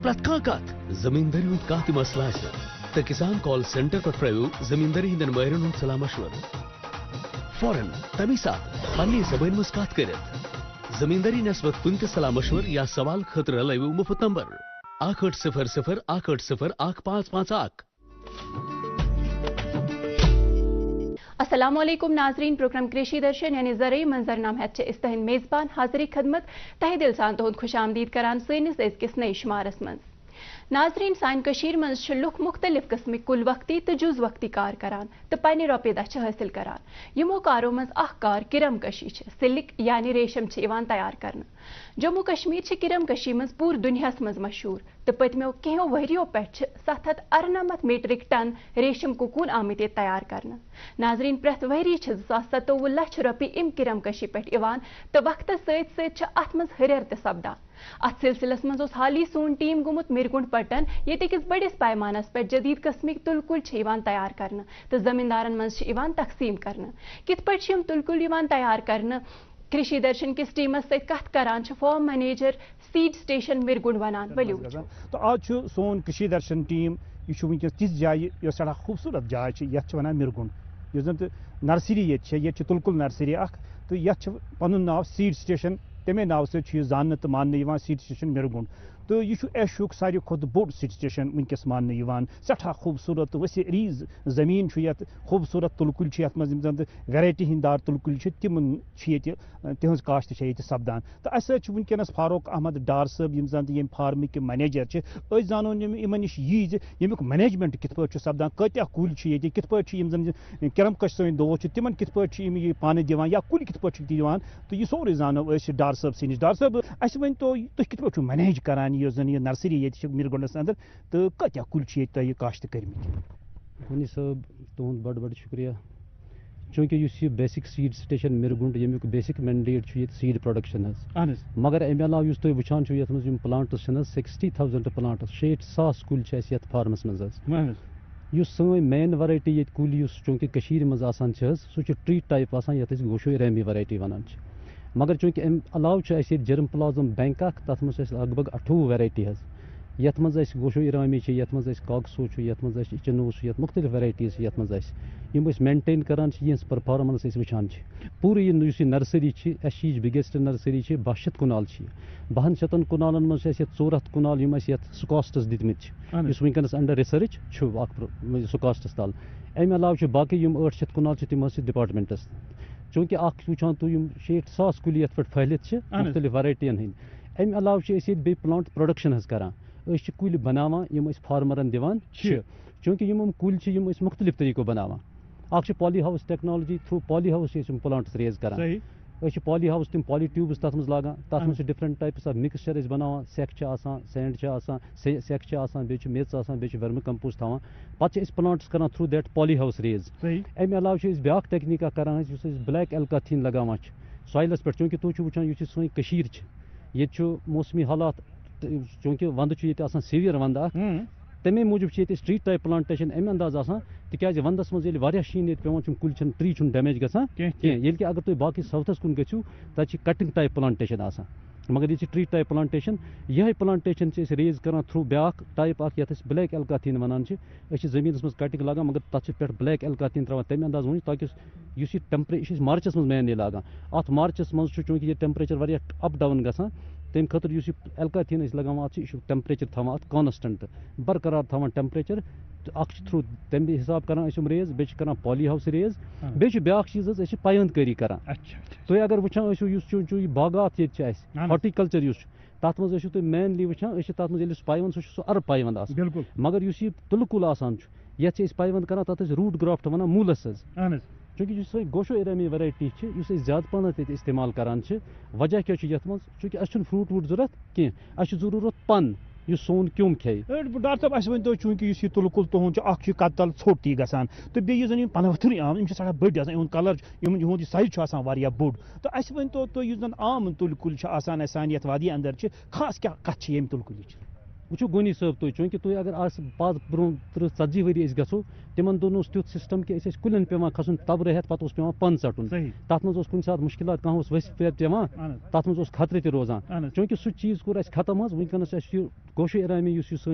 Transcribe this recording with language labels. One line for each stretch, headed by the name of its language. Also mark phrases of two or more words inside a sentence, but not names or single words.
Kashmiri: پرت کت زمینداری ہند کھانا تہ مسلہ تو کسان کال سینٹر پہ پرو زمینداری ہند ماہرن ہند صلاح مشورہ فوراً تمی سات پنہ زبان مز کت کرت زمینداری نسبت کن تہ صلاح مشور یا سوال خاطر لو مفت نمبر 8800
Arabic: السلام علیکم
Kashmiri: ناظرین، پروگرام کریشی درشن یعنی زرعی منظرنامہ ہیت استہند میزبان حاضری خدمت تہ دل سان تہد خوش آمدید کران سنس ازکس نئی شمارس من ناظرین سان کشیر من لوک مختلف قسمک کل وقتی تو جز وقتی کار کران تو پنہ روپیہ دہ حاصل کران یمو کارو مز اخ کار کرم کشی سلک یعنی ریشم تیار کرنا جموں کشمیر کرم کشی مز پور دنیاس مز مشہور تو پتمو کینو وریو پہ 798
English: metric ton
Kashmiri: ریشم ککون آمت تیار کرنا ناظرین پریت وری 27 لچھ روپیہ ام کرم کشی پہ تو وقت ست ست ات مز ہریر تہ سپدان ات سلسلس مز حالی سون ٹیم گومت مرگنڈ پٹن یتکس بڑس پیمانس پہ جدید قسمک تل کل تیار کرنا تو زمیندارن مز تقسیم کرنا کت پہ تل کل تیار کرنا کرشی درشن کس ٹیمس ست کت کران
English: farm manager seed station
Kashmiri: مرگنڈ ونان ولو تو آج سون کرشی درشن ٹیم یہ ونکس تس جائیں اس سٹھا خوبصورت جائے یت ونان مرگنڈ اس زن نرسری یہ تل کل نرسری اخ تو یت پن ناو
English: seed station
Kashmiri: تمے ناو سی زانہ تو ماننے
English: seed station
Kashmiri: مرگنڈ تو یہ ایشیاء ساروی کھت بوڑ
English: seed station
Kashmiri: ونکس ماننے سٹھا خوبصورت وسیع ریز زمین یت خوبصورت تلکل یت مز زن ویرائٹی ہند دار تلکل تم تہذ کاشت یہ سپدان تو اس ونکس فاروق احمد ڈار صاحب یم زن یم فارمک منیجر اس زانو ان نش یہ یمیک مینیجمنٹ کت پہ سپدان کتیا کل یہ کت پہ زن کرم کش سن دوست تمن کت پہ یہ پانے دان یا کل کت پہ دان تو یہ سورے زانو ڈار صاحب سے نش ڈار صاحب اس ون تو تھی کت پہ مینیج کران یہ زن یہ نرسری یہ مرگنڈس اندر تو کتیا کل یہ کاشت کرمت ونی صاحب تہد بڑ شکریہ چونکہ اس
English: basic seed station
Kashmiri: مرگنڈ یمیک
English: basic mandate
Kashmiri: یہ
English: seed production
Kashmiri: مگر امہ علاوہ اس تھی وچان یت مز پلانٹس 60,000 پلانٹس 60,000 کل یت فارمس مز اس سن
English: main variety
Kashmiri: یہ کل چونکہ کشیر مز آسان سہ
English: tree type
Kashmiri: آسان یت گوشو ریمی ورائٹی ونان مگر چونکہ ام علاوہ اس
English: germplasm bank
Kashmiri: اخ تر مز لگ بھگ 28 ویرائٹی یت مز گوشو ارامی یت مز کاکسو یت مز چنو یت مختلف ویرائٹیز یت مز یم مینٹین کران یہ پرفارمنس وچان پورے یہ نرسری اس
English: biggest nursery
Kashmiri: 200 کنال 200 کنالن مز 400 کنال یم سکاسٹس دتمت ونکس
English: under research
Kashmiri: سکاسٹس تل امہ علاوہ باقی 800 کنال تم ڈپارٹمنٹس چونکہ اخ وچان تو 60,000 کل یت پہ پھہلت مختلف ورائٹین ہند امہ علاوہ بی پلانٹ پروڈکشن کران کل بناوان یم فارمرن دان چونکہ یم کل مختلف طریقوں بناوان اخ
English: polyhouse technology through polyhouse plants
Kashmiri: ریز کران
English: polyhouse
Kashmiri: تم
English: poly tubes
Kashmiri: تر مز لاگان تر مز
English: different types of mixture
Kashmiri: بناوان سیک سینڈ سیک بیچ میژ بیچ
English: vermicompost
Kashmiri: تھاوان پتہ پلانٹس کران
English: through that polyhouse
Kashmiri: ریز امہ علاوہ بیاکھ ٹیکنیکا کران
English: black alkathene
Kashmiri: لگاوان سوائلس پہ چونکہ تھی وچان یہ سن کشیر یہ موسمی حالات چونکہ وندا یہ سیویئر وندا تمے موجود
English: straight type plantation
Kashmiri: امہ انداز آسان تکیاز وندس مز شین یہ پیوان کل
English: tree damage
Kashmiri: گژھان یل کہ اگر تھی باقی ساؤتھس کن گھو تب
English: cutting type plantation
Kashmiri: آسان مگر یہ
English: tree type plantation
Kashmiri: یہ پلانٹیشن ریز کران تھرو بیاکھ ٹائپ اخ یت
English: black alkathene
Kashmiri: ونان زمینس مز کٹنگ لاگان مگر تک پہ
English: black alkathene
Kashmiri: تراوان تمہ انداز ون تاکہ اس ٹیمپریچر مارچس مز مینلی لاگان ات مارچس مز چونکہ یہ ٹیمپریچر
English: up down
Kashmiri: گژھان تمہ خاطر اس ایلکاتھین لگاوان ات ٹیمپریچر تھاوان ات کانسٹنٹ برقرار تھاوان ٹیمپریچر اخ تھرو تمہ حساب کران ریز بیٚیہِ کران
English: polyhouse
Kashmiri: ریز بیٚیہِ بیاکھ چیز پیوند کٲری کران تُہۍ اگر وٕچھان ٲسِو باغات ییٚتہِ چھِ ہارٹیکلچر تر مز تھی مینلی وچان تر مز پیوند سہ ارب پیوند آسان مگر اس تلہٕ کُل آسان یتھ پیوند کران تر
English: root graft
Kashmiri: ونان مولس چونکہ اس گوشو ایرامی ویرائٹی اس زیادہ پہنت یہ استعمال کران وجہ کیا یت من چونکہ اس فروٹ ووٹ ضرورت کی اس ضرورت پن یہ سون کیوم کھیے ڈاکٹر صاحب اس ونتو چونکہ اس تل کل تہد اخ کتل ژھوٹ تی گژھان تو بیٚیہِ زن پنہ ؤتھرٕے عام یم سٹھاہ بٔڑۍ آسان یہُنٛد کلر یہُنٛد سائز آسان واریاہ بوٚڑ تو اس ونتو تُہۍ یُس زن عام تُلۍ کُلۍ چھِ آسان اسہِ سانہِ یتھ وادی اندر خاص کیا کتھ چھِ ییٚمہِ تُلہٕ کُلِچ وچو گونی صٲب تُہۍ چوٗنٛکہِ تُہۍ اگر آز پتہٕ برٛونٛہہ 30-40 ؤری أسۍ گژھو تِمن دۄہن اوس تیُتھ سسٹم کہِ أسۍ ٲسۍ کُلٮ۪ن پیوان کھسُن تبرٕ ہٮ۪تھ پتہٕ اوس پیوان پن ژٹُن تتھ منٛز اوس کُنہِ ساتہٕ مُشکِلات کانٛہہ اوس ؤسۍ پیوان تتھ منٛز اوس خطرٕ تہِ روزان چوٗنٛکہِ سُہ چیٖز کوٚر اَسہِ ختم حظ وٕنکٮ۪نس اَسہِ یہِ گوشو ایرامی یُس یہِ سٲنۍ